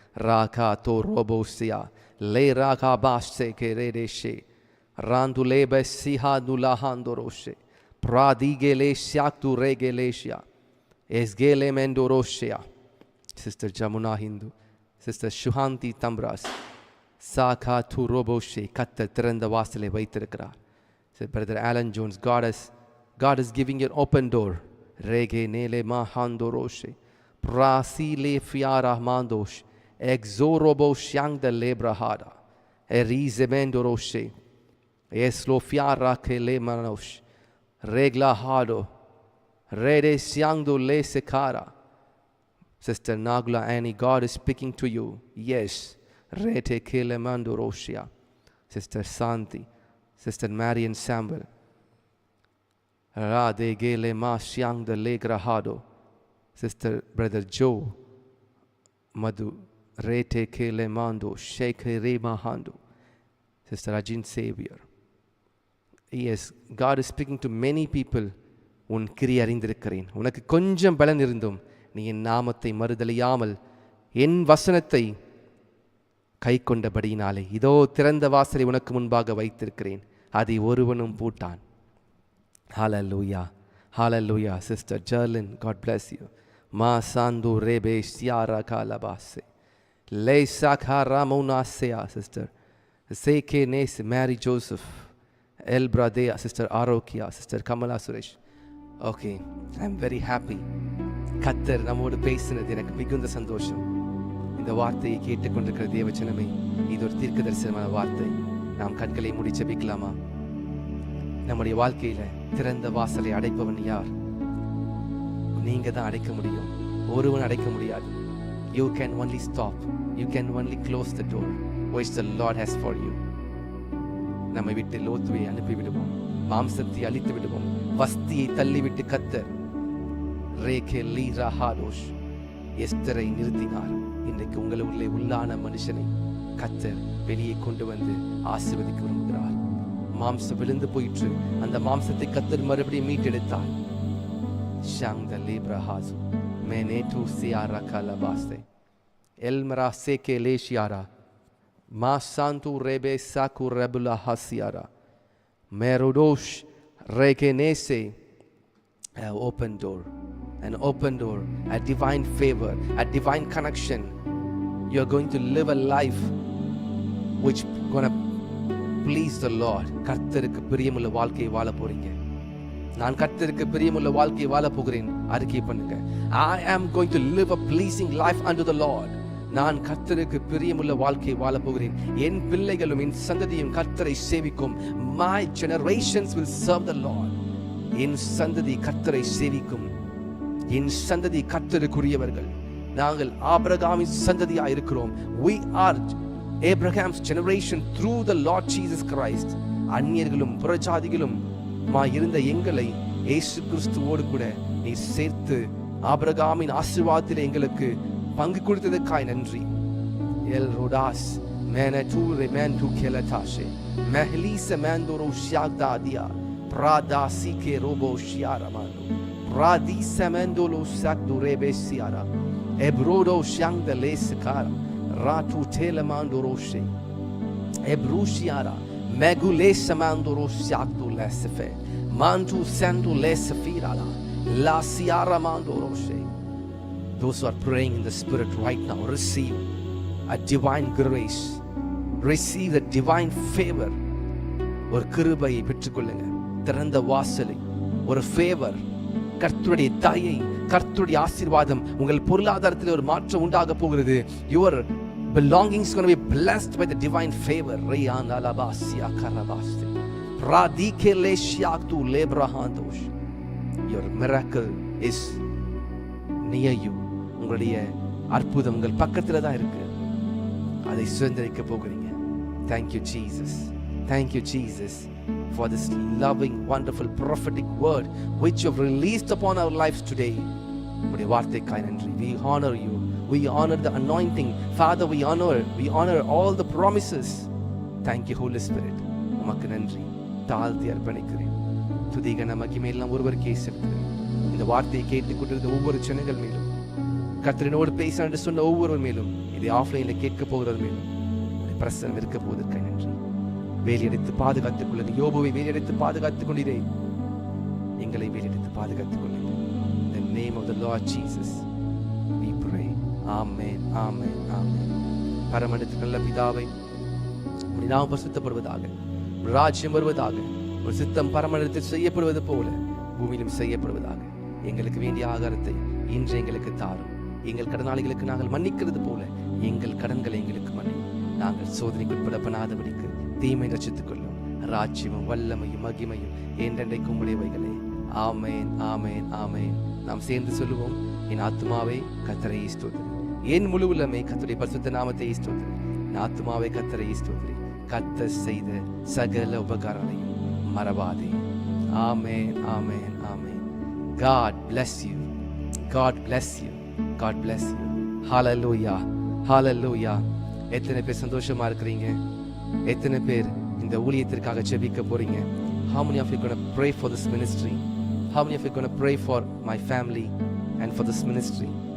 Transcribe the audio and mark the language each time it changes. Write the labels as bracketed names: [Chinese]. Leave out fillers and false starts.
[Tamil] ராகா தோ ரோபோசியா லே Raaga பாஷே கேரேஷே ராந்துலே பசிஹா துலாஹாந்தோரோஷே பிராதிகேலே ஷாக்து ரேகேலேஷியா எஸ்கேலே மெண்டோரோஷியா. Sister Jamuna Hindu, sister சுஹாந்தி தம்ராஸ் சாகா து ரோபோஷே. கர்த்தர் திறந்த வாசலை வைத்திருக்கிறார். [English] பிரதர் ஆலன் ஜோன்ஸ், God is giving you an open door. Rege nele mahandoroshe prasile fiara mandosh exorobo shang de lebrahada erize mendoroshe eslo fiara kele manosh regla hado rede siangdo le sekara. Sister Nagla Annie, God is speaking to you. Yes, rete kele mandoroshia. Sister Santi, Sister Marian Samuel, Ra de gele ma siang de legrahado. Sister Brother Joe Madhu rete kele mando sheke rema hando. Sister Ajin Savior. Yes, God is speaking to many people. [Tamil] உன் கிரியை அறிந்திருக்கிறேன். உனக்கு கொஞ்சம் பலன் இருந்தும் நீ என் நாமத்தை மறுதலியாமல் என் வசனத்தை கை கொண்டபடியினாலே இதோ திறந்த வாசலை உனக்கு முன்பாக வைத்திருக்கிறேன், அதை ஒருவனும் Bhutan. Hallelujah. Hallelujah. [English] Sister Jerlyn, God bless you. Ma sandu rebe siara kalabase. Le sakara monasea, Sister. Seke nes Mary Joseph. El Bradea, Sister Arokia, Sister Kamala Suresh. Okay, I'm very happy. [Tamil] கர்த்தர் நம்மோடு பேசினது எனக்கு மிகுந்த சந்தோஷம். இந்த வார்த்தையை கேட்டுக்கொண்டிருக்கிற தேவஜனமே, இது ஒரு தீர்க்க தரிசனமான வார்த்தை. நாம் கண்களை மூடி ஜெபிக்கலாமா? நம்முடைய வாழ்க்கையில திறந்த வாசலை அடைப்பவன் யார்? நீங்க தான் அடைக்க முடியும், ஒருவன் அடைக்க முடியாது. [English] You can only stop, you can only close the door which the Lord has for you. [Tamil] நம்மை விட்டு லோத்துவை அனுப்பி விடுவோம், மாம்சத்தை அழித்து விடுவோம், வஸ்தியை தள்ளிவிட்டு கர்த்தர் ரேகே லீரா ஹாலோஷ் எஸ்தரை நிறுத்தினார். இன்றைக்கு உங்களுள்ளே உள்ளான மனுஷனை கர்த்தர் வெளியே கொண்டு வந்து ஆசீர்வதிக்க விரும்புகிறார். மாம்சம் விழுந்து போயிற்று, அந்த மாம்சத்தை கர்த்தர் மறுபடியும் மீட்டெடுத்தார். ஷாங்த லேப்ரஹாசு மேனேட்டு சியாரா கலபாஸ்தே எல்மரா சேகே லேஷியாரா மா சாந்து ரெபே சாக்கு ரெபுலா ஹசியாரா மேரோடோஷ் ரேகேனேசே. [English] Open door, an open door, a divine favor, a divine connection. You are going to live a life which gonna please the Lord. [Tamil] கர்த்தருக்கு பிரியமுள்ள வாழ்க்கையை வாழ போறீங்க. நான் கர்த்தருக்கு பிரியமுள்ள வாழ்க்கையை வாழ போகிறேன். அறிக்கை பண்ணுங்க. [English] I am going to live a pleasing life unto the Lord. [Tamil] நான் கர்த்தருக்கு பிரியமுள்ள வாழ்க்கையை வாழ போகிறேன். என் பிள்ளைகளும் என் சந்ததியும் கர்த்தரை சேவிக்கும். [English] My generations will serve the Lord. [Tamil] என் சந்ததி கர்த்தரை சேவிக்கும். என் சந்ததி கர்த்தருக்குரியவர்கள். நாங்கள் ஆபிரகாமின் சந்ததியாக இருக்கிறோம். [English] We are Abraham's generation through the Lord Jesus Christ. [Tamil] அந்நியர்களும் புறஜாதிகளும் இருந்த எங்களை இயேசு கிறிஸ்துவோடு கூட நீ சேர்த்து ஆபிரகாமின் ஆசீர்வாதத்திலே எங்களுக்கு பங்கு கொடுத்ததற்காய் நன்றி. L ரோடாஸ் மேனது ரெமன்டு கெலதாஷே Mehli semandoro shagdadia. Prada sike robo shiaramando. Pradi semandolo sakdurebe siara. Ebrodo shangdale sikara. Ratu telemandoro she. Ebrushiara. Megule semandoro shagdu lesefe. Mantu sendu lesefirala. La siara mandoro she. [English] Those who are praying in the Spirit right now, receive a divine grace. Receive the divine favor. [Tamil] ஒரு கிருபையை பெற்றுக்கொள்ளுங்க. திறந்த வாசலை, ஒரு favour, கர்த்தருடைய தயை, கர்த்தருடைய ஆசீர்வாதம். உங்கள் பொருளாதாரத்தில் ஒரு மாற்றம் உண்டாக போகிறது. [English] Your belongings is going to be blessed by the divine favor. Rayana labasia karabaste. Radike leshiaktu lebrahandosh. Your miracle is near you. [Tamil] உங்களுடைய அற்புதம் உங்கள் பக்கத்தில் தான் இருக்கு. அதை சுதந்திரிக்க போகிறீங்க. [English] Thank you Jesus. Thank you Jesus for this loving, wonderful, prophetic word which you have released upon our lives today. [Tamil] உங்களுடைய வார்த்தைக்காய் நன்றி. [English] We honor you. We honor the anointing. Father, we honor all the promises. Thank you Holy Spirit. [Tamil] உமக்கு நன்றி. தாழ்த்தி அர்ப்பணிக்கிறேன். துதிகன மகிமை எல்லாம் ஒருவருக்கே செலுத்துகிறேன். இந்த வார்த்தையை கேட்டுக்கொண்டிருந்த ஒவ்வொரு ஜனங்கள் மேலும், கர்த்தரினோடு பேச என்று சொன்ன ஒவ்வொருவர் மேலும், இதை ஆஃப்லைன்ல கேட்க போகிறது மேலும் பிரசனம் இருக்க போவதற்காக நன்றி. வேலையடித்து பாதுகாத்துக் கொள்ளுங்க. யோபுவை வேலையடித்து பாதுகாத்துக் கொண்டீரே, எங்களை வேலையடித்து பாதுகாத்துக் கொள்ளுங்க. In the name of the Lord Jesus we pray. Amen. Amen. Amen. பரமண்டலத்தின் நல்ல பிதாவே, உம்முடைய நாமம் பரிசுத்தப்படுவதாக, உம்முடைய ராஜ்யம் வருவதாக, உம்முடைய சித்தம் பரமண்டலத்தில் செய்யப்படுவது போல பூமியிலும் செய்யப்படுவதாக. எங்களுக்கு வேண்டிய ஆகாரத்தை இன்று எங்களுக்கு தாரும். எங்கள் கடனாளிகளுக்கு நாங்கள் மன்னிக்கிறது போல எங்கள் கடன்களை எங்களுக்கு மன்னி. நாங்கள் சோதனைக்கு உட்படப்படாதபடிக்கு தீமை ரட்சித்துக் கொள்ளும். ராஜ்யமும் வல்லமையும் மகிமையும் என்றென்றைக்கும் உடையவைகளே. ஆமேன். ஆமேன். ஆமேன். நாம் சேர்ந்து சொல்லுவோம். என் ஆத்துமாவே கர்த்தரை ஸ்தோத்திரி. என் முழு உள்ளமே கர்த்தருடைய பரிசுத்த நாமத்தை ஸ்தோத்திரி. என் ஆத்துமாவே கர்த்தரை ஸ்தோத்திரி. கர்த்தர் செய்த சகல உபகாரங்களையும் மறவாதே. [English] ஆமேன். ஆமேன். ஆமேன். God bless you. God bless you. God bless you. Hallelujah. Hallelujah. [Tamil] எத்தனை பேர் சந்தோஷமா இருக்கிறீங்க? எத்தனை பேர் இந்த ஊழியத்திற்காக ஜெபிக்க போறீங்க? [English] How many of you going to pray for this ministry? How many of you going to pray for my family and for this ministry?